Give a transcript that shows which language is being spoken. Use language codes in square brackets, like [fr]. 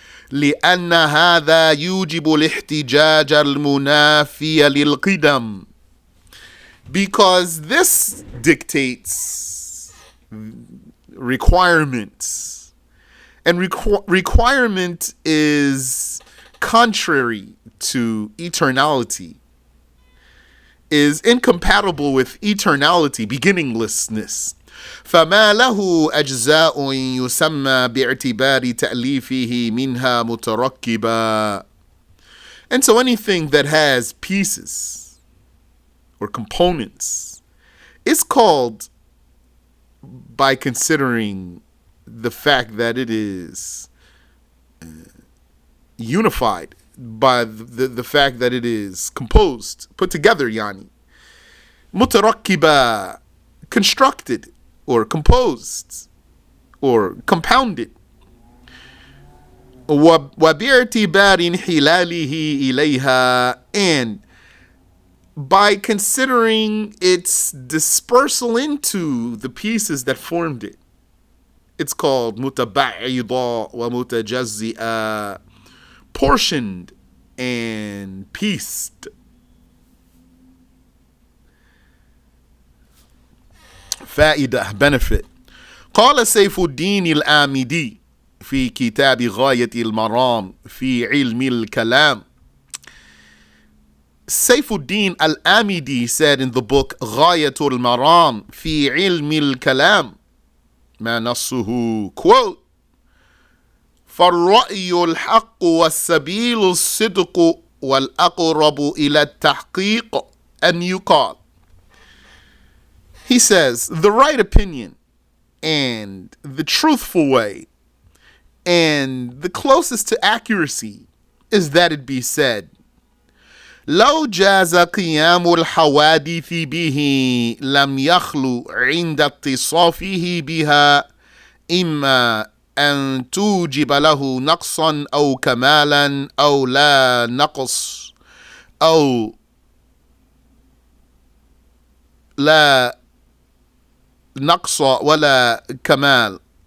[ar] لأن هذا يوجب الاحتجاج المنافي للقدم, [en] because this dictates requirements, and requirement is contrary to eternality, is incompatible with eternality, beginninglessness. [ar] فما له أجزاء يسمى باعتبار تأليفه منها متركبا. [en] And so anything that has pieces or components is called, by considering the fact that it is unified, by the fact that it is composed, put together, yani. Mutarakkiba, constructed, or composed, or compounded. [ar] وَبِاعْتِبَارٍ حِلَالِهِ إِلَيْهَا, [en] and by considering its dispersal into the pieces that formed it. It's called [ar] مُتَبَعِّضًا وَمُتَجَزِّئًا, [en] portioned and pieced. فائدة, benefit. [ar] قال سيف الدين الآمدي في كتاب غاية المرام في علم الكلام. [en] Sayfuddin Al-Amidi said in the book Ghayatul Maram fi ilmi al-kalam, ma nassuhu, quote, [ar] فَالرَّأْيُ الْحَقُّ وَالسَّبِيلُ الصِّدْقُ وَالْأَقْرَبُ إِلَى التَّحْقِيقِ أَنْ يُقَالَ. [en] He says, the right opinion and the truthful way and the closest to accuracy is that it be said, [ar] لو جاز قيام الحوادث به لم يخلو عند اتصافه بها إما أن توجب له نقصا أو كمالا أو لا نقص أو لا نقص ولا كمال.